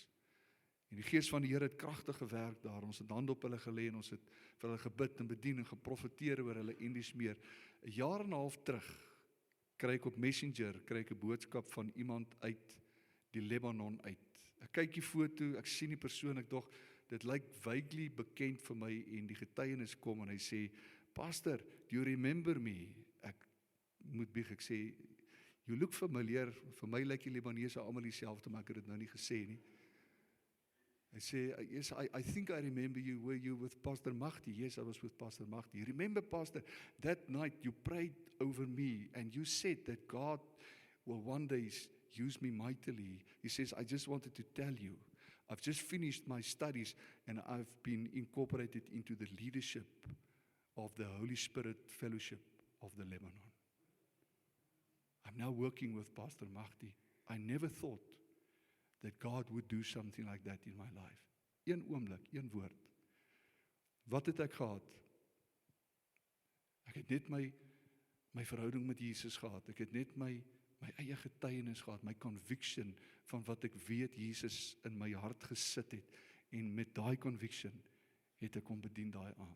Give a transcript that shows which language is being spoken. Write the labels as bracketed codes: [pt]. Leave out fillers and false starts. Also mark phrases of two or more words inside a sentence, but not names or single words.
[af] En die gees van die Here het kragtig gewerk daar. Ons het hande op hulle gelê en ons het vir hulle gebid en bedien en geprofeteer oor hulle en dis meer. 'n jaar en 'n half terug kry ek op Messenger 'n boodskap van iemand uit die Libanon uit. Ek kyk die foto, ek sien die persoon, ek dog dit lyk vaguely bekend vir my, en die getuienis kom en hy sê, [en] "Pastor, do you remember me?" [af] Ek moet bieg, ek sê, [en] "You look familiar." [af] Vir my lyk die Libanese almal dieselfde, maar ek het dit nou nie gesê nie. Hy sê, [en] "Yes, I think I remember you. Were you with Pastor Mahdi?" "Yes, I was with Pastor Mahdi." "Remember, Pastor, that night you prayed over me and you said that God will one day use me mightily." He says, "I just wanted to tell you, I've just finished my studies and I've been incorporated into the leadership of the Holy Spirit Fellowship of the Lebanon. I'm now working with Pastor Mahdi. I never thought that God would do something like that in my life." [af] Een oomblik, een woord. Wat het ek gehad? Ek het net my verhouding met Jesus gehad. Ek het net my eie getuienis gehad, my conviction van wat ek weet Jesus in my hart gesit het. En met daai conviction het ek hom bedien daai aand.